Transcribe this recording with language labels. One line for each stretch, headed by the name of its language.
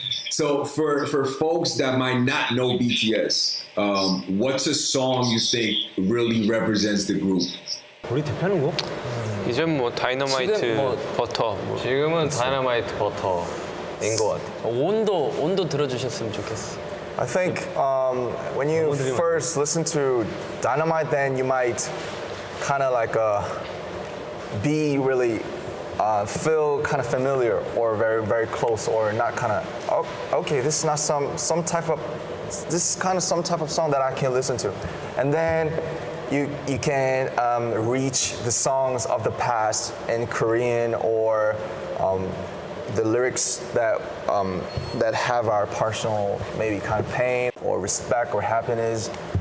English: So for folks that might not know BTS, what's a song you think really represents the group?
Korean: 우리 대표는 거? 이젠 뭐 다이너마이트 지금 뭐- 버터. 지금은 다이너마이트 버터인 것 같아요. 온도 들어주셨으면 좋겠어.
English: I think when you first listen to Dynamite, then you might kind of like be really feel kind of familiar or very close or not kind of okay, this is not some type of song that I can listen to, and then you can reach the songs of the past in Korean or the lyrics that have our personal maybe kind of pain or respect or happiness.